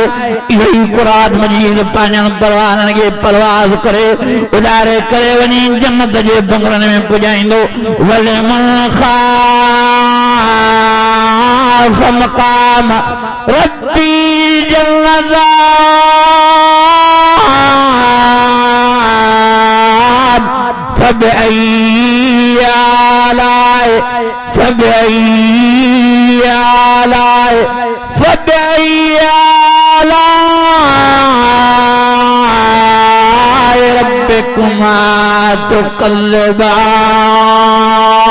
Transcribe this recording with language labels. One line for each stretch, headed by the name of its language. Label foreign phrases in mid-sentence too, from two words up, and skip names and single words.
Sindhi: इहो ई कुरान मजीद पंहिंजनि परवाननि खे परवाज़ करे उॾारे करे वञी जन्नत जे बंगलनि में पुॼाईंदो।
Arabic: ولمن خاف مقام ربه جنتان فبأي آلاء فبأي آلاء فبأي آلاء ربكما تكذبان.